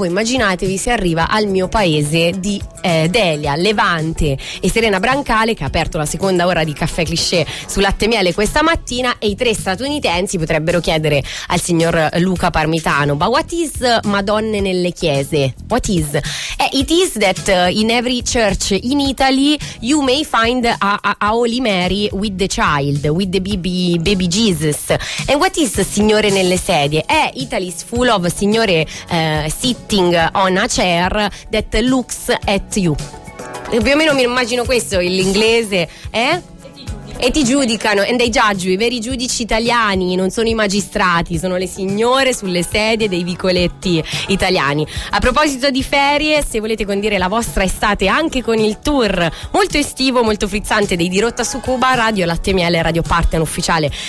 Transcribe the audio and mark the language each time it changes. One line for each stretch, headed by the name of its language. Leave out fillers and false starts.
Italian: Voi immaginatevi se arriva al mio paese di Delia Levante e Serena Brancale, che ha aperto la seconda ora di Caffè Cliché su Latte e Miele questa mattina, e i 3 statunitensi potrebbero chiedere al signor Luca Parmitano:
English: "But what is
Italian: Madonna nelle chiese?
English: What is?" It is that in every church in Italy you may find a Holy Mary with the child, with the baby Jesus. And what is Signore
Italian: nelle sedie?
English: Italy's full of Signore sitting on a chair that looks at you.
Italian: E più o meno mi immagino questo, l'inglese, eh? E ti giudicano,
English: and they judge you.
Italian: I veri giudici italiani non sono i magistrati, sono le signore sulle sedie dei vicoletti italiani. A proposito di ferie, se volete condire la vostra estate anche con il tour molto estivo, molto frizzante dei Di Rotta su Cuba, Radio Latte e Miele, Radio Partner ufficiale